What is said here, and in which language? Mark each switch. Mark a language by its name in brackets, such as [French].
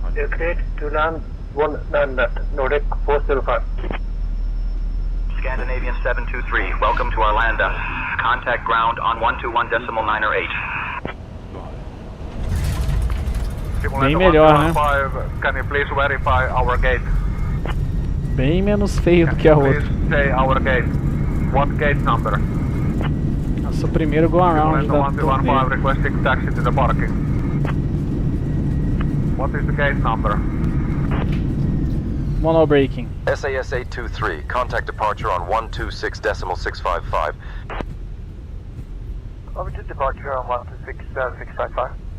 [English] Cleared to land, 1 left, Nordic 405. Scandinavian 723, welcome to Arlanda. Contact ground on 121.9 8. [Portuguese] Bem melhor, né? [English] Can you please verify our gate? [Portuguese] Bem menos feio do que a outra. [English] Say our gate. What gate number? [Portuguese] Nossa, o primeiro go around da torneio. [English] Requesting taxi to the parking. What is the gate number? Mono braking. SAS 823, contact departure on 126.655. Over to departure on 126.655.